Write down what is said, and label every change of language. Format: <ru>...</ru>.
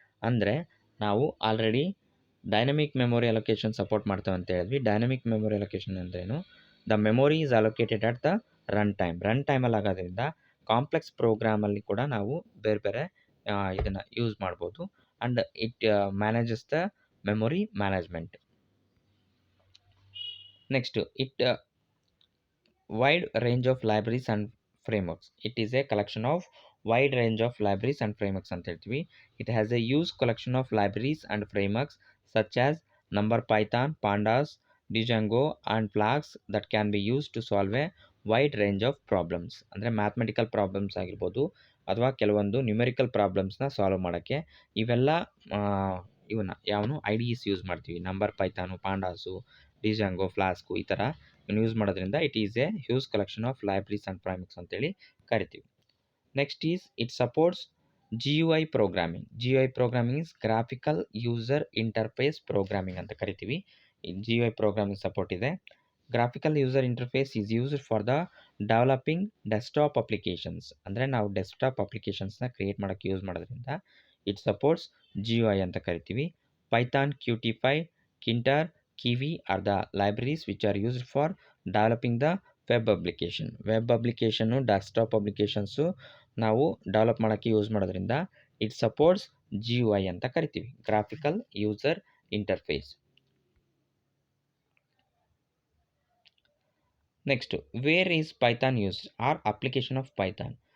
<kn>ಅಂದರೆ ನಾವು already dynamic memory allocation support ಮಾಡ್ತೇವೆ ಅಂತ ಹೇಳಿದ್ವಿ. ಡೈನಮಿಕ್ ಮೆಮೊರಿ ಅಲೋಕೇಶನ್ ಅಂದ್ರೇನು?</kn> <en>the memory is allocated at the run</en> <kn>ಟೈಮಲ್ಲಿ ಆಗೋದ್ರಿಂದ ಕಾಂಪ್ಲೆಕ್ಸ್ ಪ್ರೋಗ್ರಾಮಲ್ಲಿ ಕೂಡ ನಾವು ಬೇರೆ ಬೇರೆ ಇದನ್ನು ಯೂಸ್ ಮಾಡ್ಬೋದು.</kn> <en>And it manages the memory management. Next, it wide range of libraries and frameworks. It is a collection of wide range of libraries and frameworks</en> <kn>ಅಂತ ಹೇಳ್ತೀವಿ.</kn> <en>It has a huge collection of libraries and frameworks such as NumPy, Pandas, Django and Flask that can be used to solve a wide range of problems.</en> <kn>ಅಂದರೆ mathematical problems ಆಗಿರ್ಬೋದು ಅಥವಾ ಕೆಲವೊಂದು numerical ಪ್ರಾಬ್ಲಮ್ಸ್ನ solve ಮಾಡೋಕ್ಕೆ ಇವೆಲ್ಲ ಇವನ್ನ ಯಾವನು IDEs use ಮಾಡ್ತೀವಿ. NumPy, ಪಾಂಡಾಸು, ಡಿಜಾಂಗೋ, flask ಈ ಥರ ಯೂಸ್ ಮಾಡೋದ್ರಿಂದ</kn> <en>it is a huge collection of libraries and frameworks</en> <kn>ಅಂತೇಳಿ ಕರಿತೀವಿ.</kn> <en>Next is it supports GUI programming. GUI programming is graphical user interface programming</en> <kn>ಅಂತ ಕರಿತೀವಿ. GUI ಪ್ರೋಗ್ರಾಮಿಂಗ್ ಸಪೋರ್ಟ್ ಇದೆ.</kn> <en>Graphical user interface is used for the developing desktop applications.</en> <kn>ಅಂದರೆ ನಾವು desktop ಅಪ್ಲಿಕೇಶನ್ಸ್ನ create ಮಾಡೋಕ್ಕೆ use ಮಾಡೋದ್ರಿಂದ</kn> <en>it supports GUI</en> <kn>ಅಂತ ಕರಿತೀವಿ.</kn> <en>Python, Qt5, Tkinter, Kiwi are the libraries which are used for developing the web application.</en> <kn>Web application, desktop applications ನಾವು develop ಮಾಡೋಕ್ಕೆ use ಮಾಡೋದ್ರಿಂದ</kn> <en>it supports GUI</en> <kn>ಅಂತ ಕರಿತೀವಿ, graphical user interface.</kn> <en>Next, where is Python used are application of Python.</en>